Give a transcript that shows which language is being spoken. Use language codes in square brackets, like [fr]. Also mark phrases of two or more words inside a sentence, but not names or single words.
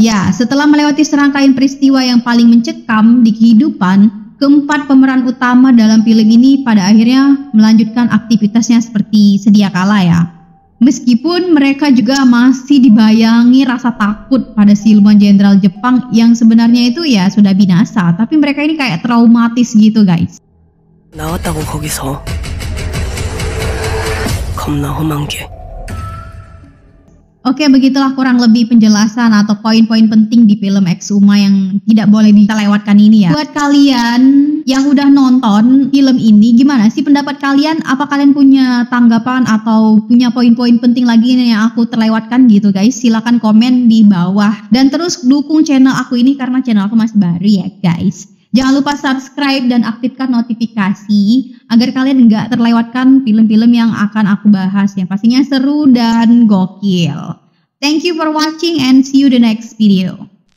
[id] Ya, setelah melewati serangkaian peristiwa yang paling mencekam di kehidupan, keempat pemeran utama dalam film ini pada akhirnya melanjutkan aktivitasnya seperti sedia kala ya. Meskipun mereka juga masih dibayangi rasa takut pada siluman jenderal Jepang yang sebenarnya itu ya sudah binasa, tapi mereka ini kayak traumatis gitu guys. [ko] 나왔다고 거기서 겁나 험한 게. [id] Oke, begitulah kurang lebih penjelasan atau poin-poin penting di film Exuma yang tidak boleh dilewatkan ini ya. Buat kalian yang udah nonton film ini, gimana sih pendapat kalian? Apa kalian punya tanggapan atau punya poin-poin penting lagi yang aku terlewatkan gitu guys? Silahkan komen di bawah. Dan terus dukung channel aku ini karena channel aku masih baru ya guys. Jangan lupa subscribe dan aktifkan notifikasi agar kalian nggak terlewatkan film-film yang akan aku bahas yang pastinya seru dan gokil. [en] Thank you for watching and see you the next video.